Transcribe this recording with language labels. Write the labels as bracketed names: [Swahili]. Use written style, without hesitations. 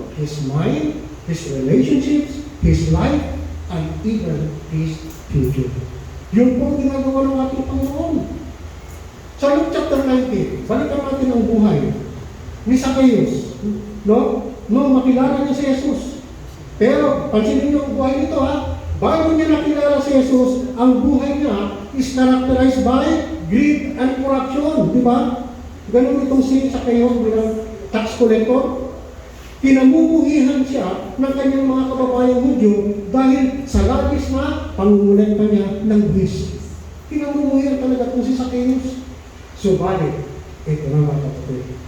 [English] His mind, his relationships, his life, and even his future. [Filipino] Yun po ang ginagawa ng ating Panginoon. Sa Luke chapter 19, balikan natin ang buhay ni Zacchaeus. No, makilala niya si Jesus. Pero, pansinin niyo ang buhay nito, ha? Bago niya nakilala si Jesus, ang buhay niya [English] is characterized by greed and corruption. [Filipino] Di ba? Ganun itong si Zacchaeus bilang tax collector. Kinamumuhihan siya ng kanyang mga kababayang Hudyo dahil sa labis na pangungulekta niya ng buwis. Kinamumuhihan talaga itong si Zacchaeus. Subalit, ito na mga kapatid.